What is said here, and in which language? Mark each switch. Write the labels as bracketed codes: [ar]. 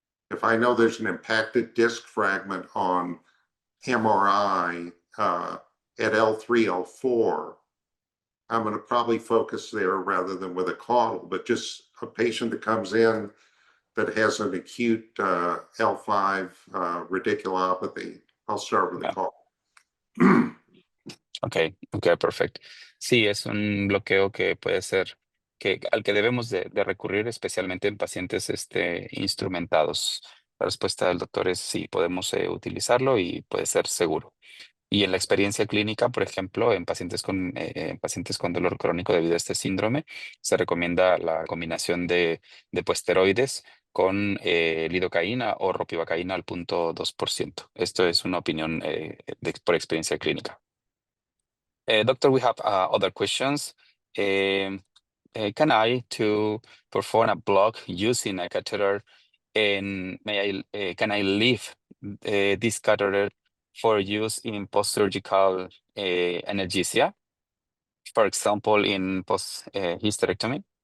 [en] If I know there's an impacted disc fragment on MRI at L3, L4, I'm going to probably focus there rather than with a caudal. But just a patient that comes in that has an acute L5 radiculopathy, I'll start with a Yeah. caudal. [es] Okay, perfecto. Sí, es un bloqueo que puede ser al que debemos de recurrir, especialmente en pacientes instrumentados. La respuesta del doctor es sí, podemos utilizarlo y puede ser seguro. Y en la experiencia clínica, por ejemplo, en pacientes con dolor crónico debido a este síndrome, se recomienda la combinación de puesteroides con lidocaína o ropivacaína al 0.2%. Esto es una opinión por experiencia clínica. [en] Doctor, we have other questions. Can I perform a block using a catheter, and can I leave this catheter for use in post-surgical analgesia, for example, in post-hysterectomy?